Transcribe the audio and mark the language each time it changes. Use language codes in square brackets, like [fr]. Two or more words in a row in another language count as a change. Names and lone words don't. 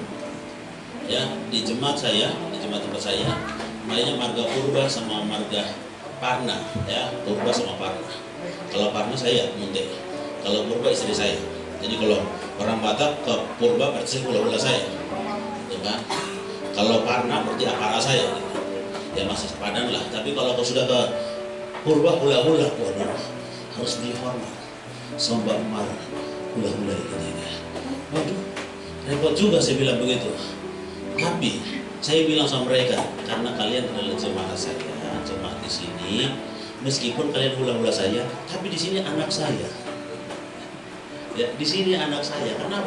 [id] Ya, di jemaat saya, di jemaat tempat saya, namanya marga Purba sama marga Parna, ya, Purba sama Parna. Kalau Parna saya Munte, kalau Purba istri saya. Jadi kalau orang Batak ke Purba berarti hula-hula saya, ya kan? Kalau Parna berarti apara saya, gitu. Ya masih sepadan lah. Tapi kalau kau sudah ke Purba hula-hula, waduh, harus dihormat. [bbc] Sombak mar hula-hula [id] gitu ya. Waduh, repot juga saya bilang begitu. Tapi saya bilang sama mereka, karena kalian adalah jemaat saya, jemaat di sini. Meskipun kalian hula-hula saya, tapi di sini anak saya. Ya, di sini anak saya. Kenapa?